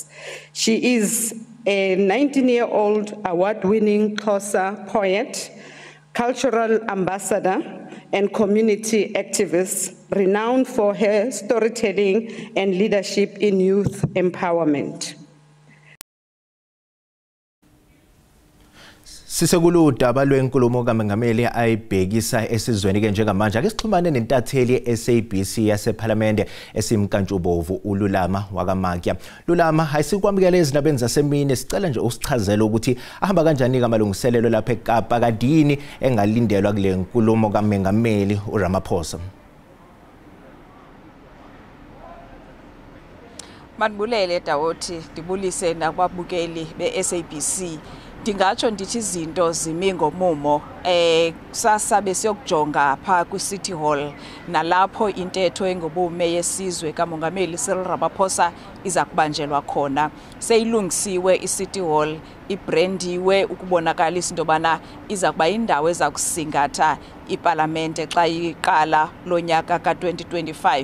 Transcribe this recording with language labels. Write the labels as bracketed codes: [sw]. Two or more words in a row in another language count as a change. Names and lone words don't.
[en] She is a 19-year-old award-winning Xhosa poet, cultural ambassador, and community activist, renowned for her storytelling and leadership in youth empowerment. [zu] Sisekuludaba lwenkulumo kaMengameli ayibhekisa esizweni ke njengamanje ake sixhumane nentatheli ye-SABC yaseParliament esimkantshubovu uLulama wakaMakya. Lulama, ayisikwamukela ezindabeni zasemini, sicela nje usichazele ukuthi ahamba kanjani amalungiselelo lapha eKapa kadini engalindelwa kule nkulumo kaMengameli uRamaphosa. [xh] Manibulele Dawoti, dibulise nakwabukeli be-SABC. Ndingatsho ndithi izinto zimi ngomumo kusasa besiyokujonga pha kwi-City Hall nalapho intetho engobume yesizwe kaMongameli Cyril Ramaphosa iza kubanjelwa khona. Seyilungisiwe i-City Hall, ibrandiwe ukubonakalisa into yobana iza kuba yindawo eza kusingatha iParlamente xa iqala lonyaka ka-2025.